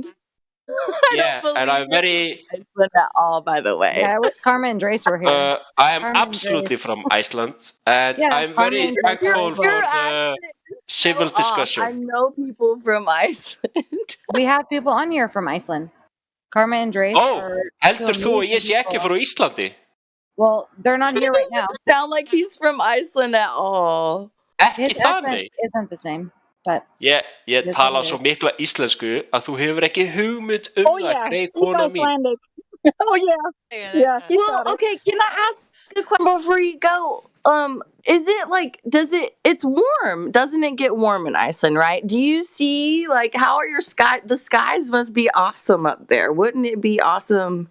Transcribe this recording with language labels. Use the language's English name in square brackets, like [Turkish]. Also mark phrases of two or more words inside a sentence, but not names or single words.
[English] And I'm very Iceland at all, by the way. Yeah, Karma and Drace were here. I am absolutely from Iceland, and I'm very thankful for the civil discussion. I know people from Iceland. We have people on here from Iceland. Karma and Drace. [Icelandic] Heldur þú að ég sé ekki frá Íslandi? [English] Well, they're not here right now. Sound like he's from Iceland at all. [Icelandic] Ekki þannig. [English] Isn't the same. But [Icelandic] ég tala svo mikla íslensku að þú hefur ekki hugmynd það, greið kona mín. [English] Oh yeah. Well, okay. Can I ask a question before you go? Is it it's warm? Doesn't it get warm in Iceland? Right? Do you see how are your the skies must be awesome up there? Wouldn't it be awesome?